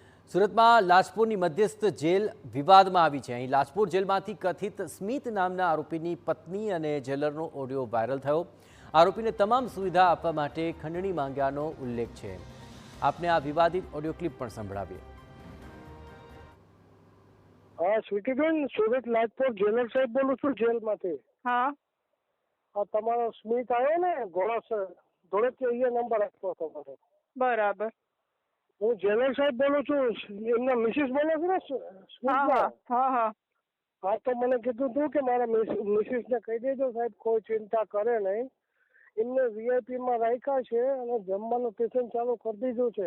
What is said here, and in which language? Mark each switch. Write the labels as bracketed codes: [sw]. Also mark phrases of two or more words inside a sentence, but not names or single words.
[gu] સુરતમાં લાજપુરની મધ્યસ્થ જેલ વિવાદમાં આવી છે। અહીં લાજપુર જેલમાંથી કથિત સ્મિત નામના આરોપીની પત્ની અને જેલરનો ઓડિયો વાયરલ થયો। આરોપીને તમામ સુવિધા આપવા માટે ખંડણી માંગ્યાનો ઉલ્લેખ છે। આપને આ વિવાદિત ઓડિયો ક્લિપ પણ સંભળાવીએ। હાં સ્વીટીબેન સુરત લાજપુર જેલર સાહેબ બોલું છું જેલ માંથી। हाँ તમારો સ્મિત આયો ને ઘોડા धोळेથી અહીંયા નંબર આપ્યો તમારો। बराबर। હું જેલર સાહેબ બોલું છું, એમના મિસિસ બોલે છે ને हाँ સ્મિતના? हाँ हाँ हाँ હા તો મને કીધું તું કે મારા મિસિસને કહી દેજો સાહેબ કોઈ ચિંતા કરે નહીં, એમને વીઆઈપી માં રાખ્યા છે અને જમવાનું ટિફિન ચાલુ કરી દીધું છે।